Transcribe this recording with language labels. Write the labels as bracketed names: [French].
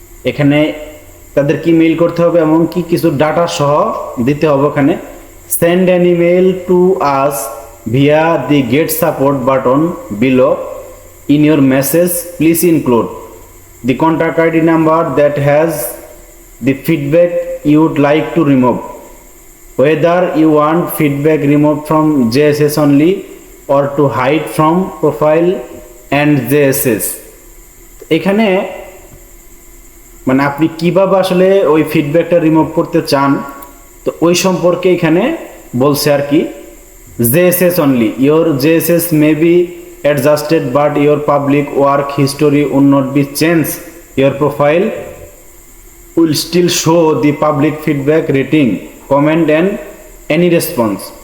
[Bangla] এখানে তাদেরকে ইমেইল করতে হবে এবং কি কিছু ডাটা সহ দিতে হবে। [English] ওখানে send an email to us via the get support button below. In your message, please include the contact ID number that has the feedback you would like to remove, whether you want feedback removed from JSS only or to hide from profile and JSS. [Bangla] এখানে মানে আপনি কিভাবে আসলে ওই ফিডব্যাকটা remove করতে চান, তো ওই সম্পর্কে এখানে বলছে আর কি। [English] JSS only, your JSS may be adjusted but your public work history will not be changed. Your profile will still show the public feedback rating, comment and any response.